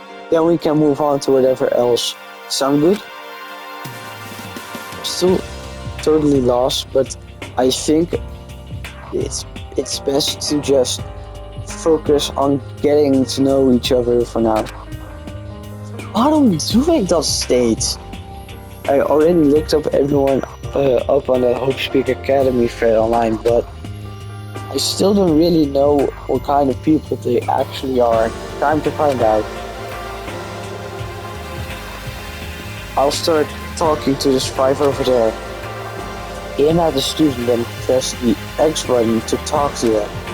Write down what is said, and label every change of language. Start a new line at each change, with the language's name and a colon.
English: Then we can move on to whatever else. Sound good? Still totally lost, but I think it's best to just focus on getting to know each other for now.
Dutch: Waarom doe ik dat steeds?
English: I already looked up everyone up on the Hope Speak Academy thread online, but I still don't really know what kind of people they actually are. Time to find out. I'll start talking to this five over there. Aim at the student and press the X button to talk to them.